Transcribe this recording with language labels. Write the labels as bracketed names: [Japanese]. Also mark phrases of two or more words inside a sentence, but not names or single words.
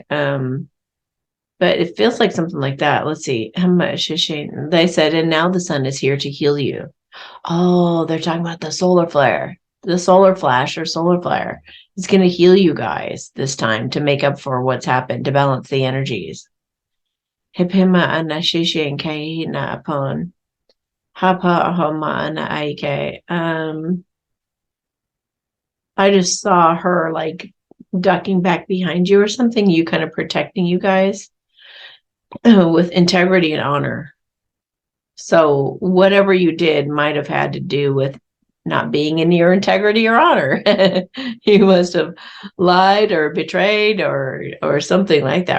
[English] But it feels like something like that. Let's see. They said, and now the sun is here to heal you. Oh, they're talking about the solar flare. The solar flash or solar flare. It's going to heal you guys this time to make up for what's happened, to balance the energies. Hipima anashishin kaina upon hapa ahoma ana aike. I just saw her like ducking back behind you or something, you kind of protecting you guys with integrity and honor. So whatever you did might have had to do with not being in your integrity or honor. You must have lied or betrayed or something like that.